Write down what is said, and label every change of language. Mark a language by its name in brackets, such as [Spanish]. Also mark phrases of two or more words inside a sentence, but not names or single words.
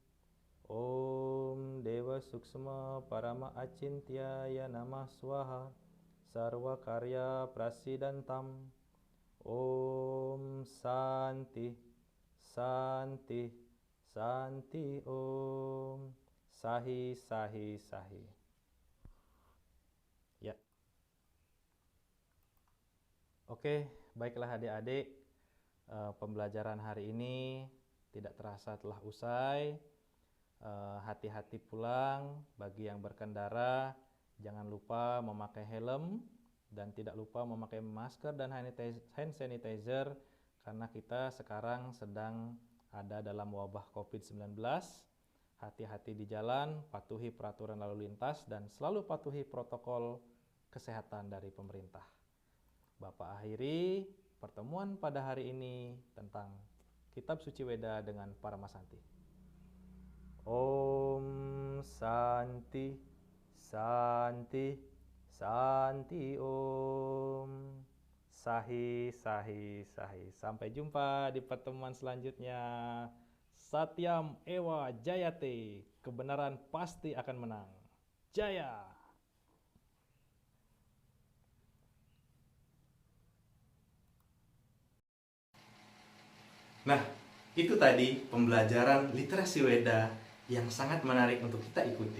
[Sanskrit] ॐ देव सूक्ष्म परम अचिन्त्याय नमः स्वाहा सर्व कार्य प्रसिद्धान्तम्. ॐ शान्तिः शान्तिः शान्तिः ॐ. Sahi Sahi Sahi. [Indonesian] Ya. Oke, baiklah adik-adik, pembelajaran hari ini tidak terasa telah usai. Hati-hati pulang. Bagi yang berkendara, jangan lupa memakai helm dan tidak lupa memakai masker dan [English] hand sanitizer, [Indonesian] karena kita sekarang sedang ada dalam wabah COVID-19. Hati-hati di jalan, patuhi peraturan lalu lintas, dan selalu patuhi protokol kesehatan dari pemerintah. Bapak akhiri pertemuan pada hari ini tentang Kitab Suci Weda dengan Paramasanti. [Sanskrit] ॐ शान्तिः शान्तिः शान्तिः ॐ. Sahi Sahi Sahi. [Indonesian] Sampai jumpa di pertemuan selanjutnya. [Sanskrit] सत्यम् एव जयते. [Indonesian] Kebenaran pasti akan menang. Jaya. Nah, itu tadi pembelajaran literasi Weda yang sangat menarik untuk kita ikuti.